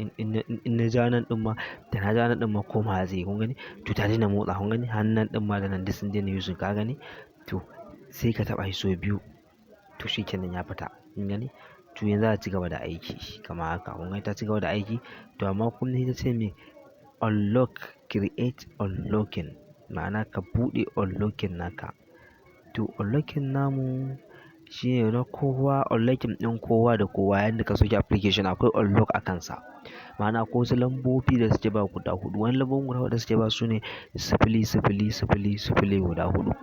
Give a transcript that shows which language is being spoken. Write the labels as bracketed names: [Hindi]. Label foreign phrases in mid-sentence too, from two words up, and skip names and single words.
[Hausa] In, in, in, in na ja nan ɗin ma, da na ja nan ɗin ma komawa zai yi. Kun gani? To, ta daina motsa. Kun gani? Har nan ɗin ma da nan duk sun daina using. Ka gani? To, sai ka taɓa shi sau biyu. To, shi kenan ya fita. Kun gani? To, yanzu za ta ci gaba da aiki kamar haka. Kun gani ta ci gaba da aiki? To, amma kun ji ta ce me? [English] Unlock, create unlocking. [Hausa] Ma'ana ka buɗe unlocking naka. To, unlocking namu shi ne na kowa, unlocking ɗin kowa da kowa. Yanda ka sauke application akwai unlock a kansa. Ma'ana, akwai wasu lambobi da suke ba guda huɗu. Wani lambobin guda huɗu da suke ba su ne sifili, sifili, sifili, sifili guda huɗu.